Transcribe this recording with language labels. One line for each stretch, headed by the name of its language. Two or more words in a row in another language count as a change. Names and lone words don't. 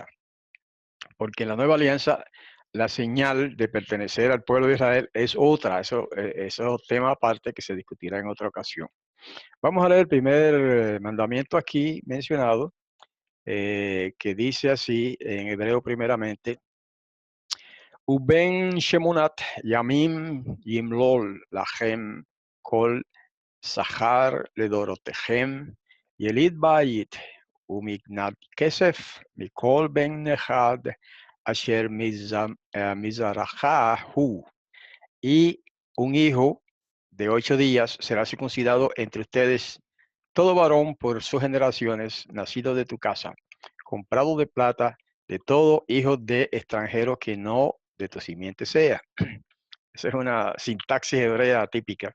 Spanish: Porque en la nueva alianza, la señal de pertenecer al pueblo de Israel es otra. Eso es otro tema aparte que se discutirá en otra ocasión. Vamos a leer el primer mandamiento aquí mencionado, que dice así en hebreo primeramente:
Hebrew: ובן שמונת ימים ימול לכם כל זכר לדורותיכם יליד בית ומקנת כסף מכל בן נכר אשר מזרעך הוא.
Spanish: Y un hijo de 8 días será circuncidado entre ustedes, todo varón por sus generaciones, nacido de tu casa, comprado de plata, de todo hijo de extranjero que no de tu simiente sea. Esa es una sintaxis hebrea típica.